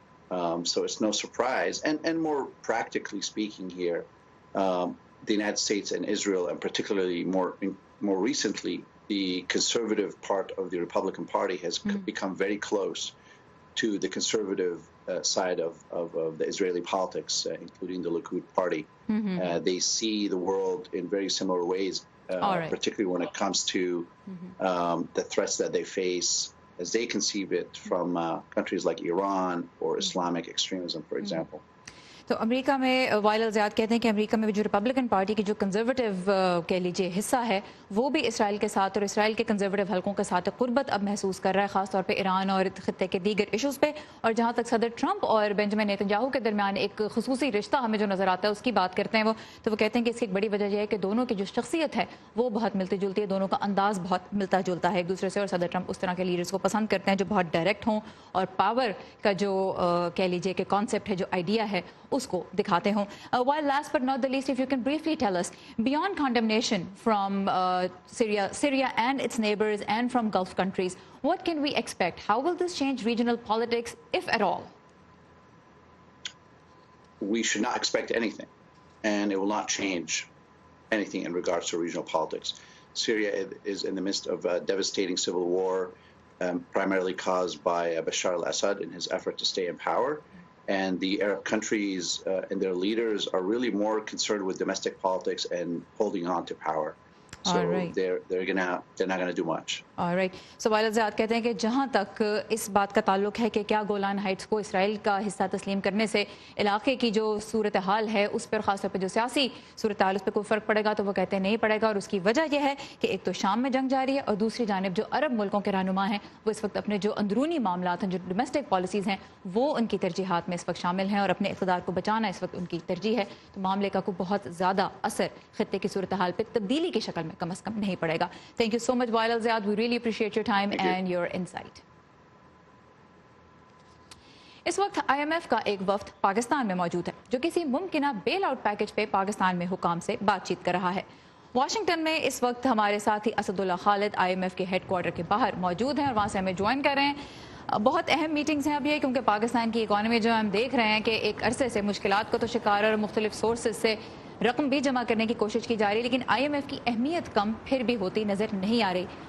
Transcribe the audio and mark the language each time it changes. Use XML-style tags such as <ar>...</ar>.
<en>So it's no surprise. And more practically speaking here, the United States and Israel, and particularly more recently, the conservative part of the Republican Party has become very close to the conservative side of the Israeli politics, including the Likud party. They see the world in very similar ways, particularly when it comes to the threats that they face as they conceive it from countries like Iran or Islamic extremism, for example.</en> <ur>تو امریکہ میں while زیاد کہتے ہیں کہ امریکہ میں جو Republican party کی جو کنزرویٹو کہہ لیجیے حصہ ہے وہ بھی اسرائیل کے ساتھ اور اسرائیل کے کنزرویٹو حلقوں کے ساتھ قربت اب محسوس کر رہا ہے، خاص طور پہ ایران اور خطے کے دیگر ایشوز پہ. اور جہاں تک صدر ٹرمپ اور بنجامن نیتن کے درمیان ایک خصوصی رشتہ ہمیں جو نظر آتا ہے اس کی بات کرتے ہیں تو وہ کہتے ہیں کہ اس کی ایک بڑی وجہ یہ ہے کہ دونوں کی جو شخصیت ہے وہ بہت ملتی جلتی ہے، دونوں کا انداز بہت ملتا جلتا ہے ایک دوسرے سے. اور صدر ٹرمپ اس طرح کے لیڈرز کو پسند کرتے ہیں جو بہت ڈائریکٹ ہوں اور پاور کا جو کہہ لیجیے کہ کانسیپٹ ہے، جو آئیڈیا ہے، اس کو دکھاتے ہوں.</ur> <en>While last but not the least, if you can briefly tell us, beyond condemnation from Syria and its neighbors and from Gulf countries, what can we expect? How will this change regional politics, if at all? We should not expect anything, and it will not change anything in regards to regional politics. Syria is in the midst of a devastating civil war, primarily caused by Bashar al-Assad in his effort to stay in power. And the Arab countries and their leaders are really more concerned with domestic politics and holding on to power. So they're not going to do much. All right.</en> <ur>So while زیاد کہتے ہیں کہ جہاں تک اس بات کا تعلق ہے کہ کیا گولان ہائٹس کو اسرائیل کا حصہ تسلیم کرنے سے علاقے کی جو صورتحال ہے اس پر، خاص طور پہ جو سیاسی صورتحال، اس پہ کوئی فرق پڑے گا، تو وہ کہتے ہیں نہیں پڑے گا. اور اس کی وجہ یہ ہے کہ ایک تو شام میں جنگ جاری ہے اور دوسری جانب جو عرب ملکوں کے رہنما ہیں وہ اس وقت اپنے جو اندرونی معاملات ہیں، جو ڈومیسٹک پالیسیز ہیں، وہ ان کی ترجیحات میں اس وقت شامل ہیں اور اپنے اقتدار کو بچانا اس وقت ان کی ترجیح ہے. تو معاملے کا کوئی بہت زیادہ اثر خطے کی صورتحال پہ تبدیلی کی شکل میں کم از کم نہیں پڑے گا.</ur> <en>Thank you so much وائل زیاد. We really appreciate your time and your insight.</en> <ur>اس وقت IMF کا ایک وفد پاکستان میں موجود ہے جو کسی ممکنہ بیل آؤٹ پیکج پہ پاکستان میں حکام سے بات چیت کر رہا ہے. واشنگٹن میں اس وقت ہمارے ساتھی اسد اللہ خالد IMF کے ہیڈ کوارٹر کے باہر موجود ہیں اور وہاں سے ہمیں جوائن کر رہے ہیں. بہت اہم میٹنگز ہیں اب یہ، کیونکہ پاکستان کی اکانومی جو ہم دیکھ رہے ہیں کہ ایک عرصے سے مشکلات کو تو شکار اور مختلف سورسز سے رقم بھی جمع کرنے کی کوشش کی جا رہی ہے، لیکن IMF کی اہمیت کم پھر بھی ہوتی نظر نہیں آ رہی.</ur>